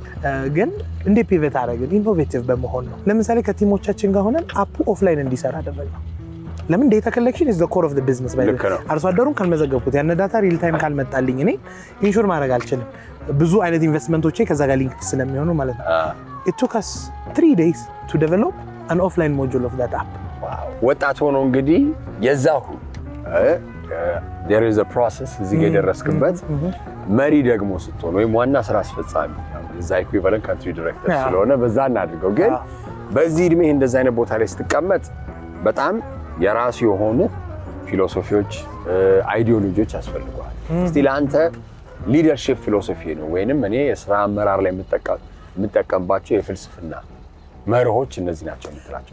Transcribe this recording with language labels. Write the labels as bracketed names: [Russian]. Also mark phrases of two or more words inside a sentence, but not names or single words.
[Amharic] ግን እንዴት ፒቮት አደረግን? ኢኖቬቲቭ በመሆን ነው። ለምሳሌ ከቲሞቻችን ጋር ሆነን አፑ ኦፍላይን እንዲሰራ አደረግነው። ለምን? [English] Data collection is the core of the business። [Amharic] አርሶ አደሩን ካልመዘገብኩት ያን ዳታ [English] real time [Amharic] ካልመጣልኝ እኔ ኢንሹር ማድረግ አልችልም። ብዙ አይነት ኢንቨስትመንቶቼ ከዛ ጋር ሊንክ ስለሚሆኑ ማለት ነው። [English] it took us 3 days to develop an offline module of that app። [Amharic] ወጣት ሆኖ እንግዲህ የዛሁ [English] there is a process [Amharic] እዚህ ጋር የደረስክበት መሪ ደግሞ ስትሆን ወይም ዋና ስራ አስፈጻሚ እዛ [English] equivalent country director [Amharic] ስለሆነ በዛ እናድርገው። ግን በዚህ እድሜ እንደዛ አይነት ቦታ ላይ ስትቀመጥ በጣም የራሱ የሆኑ ፊሎሶፊዎች፣ አይዲዮሎጂዎች ያስፈልገዋል። እስቲ ለአንተ [English] leadership philosophy [Amharic] ነው ወይንም እኔ የስራ አመራር ላይ የምጠቀምባቸው የፍልስፍና መርሆች እነዚህ ናቸው የምትላቸው?